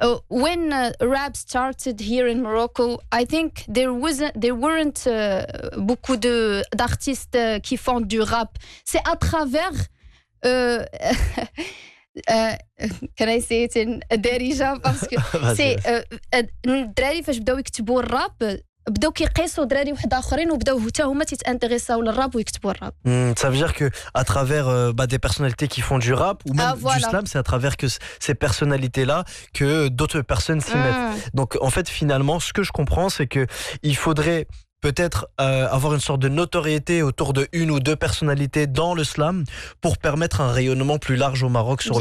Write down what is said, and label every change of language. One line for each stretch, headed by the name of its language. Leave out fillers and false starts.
English: When rap started here in Morocco, I think there weren't
French: beaucoup de d'artistes qui font du rap. C'est à travers
English: can I say it in Darija
French: parce que Vas-y, c'est vas-y.
Arabic: الدراري فاش بداو يكتبوا الراب بداو كيقيسوا دراري واحد اخرين وبداو حتى هما تيتانتريساو للراب ويكتبوا الراب.
French: Ça veut dire que à travers bah, des personnalités qui font du rap ou Ah même du voilà. slam, c'est à travers que ces personnalités-là que d'autres personnes s'y mettent. Donc en fait, finalement, ce que je comprends, c'est que il faudrait peut-être avoir une sorte de notoriété autour de une ou deux personnalités dans le slam pour permettre un rayonnement plus large au Maroc sur le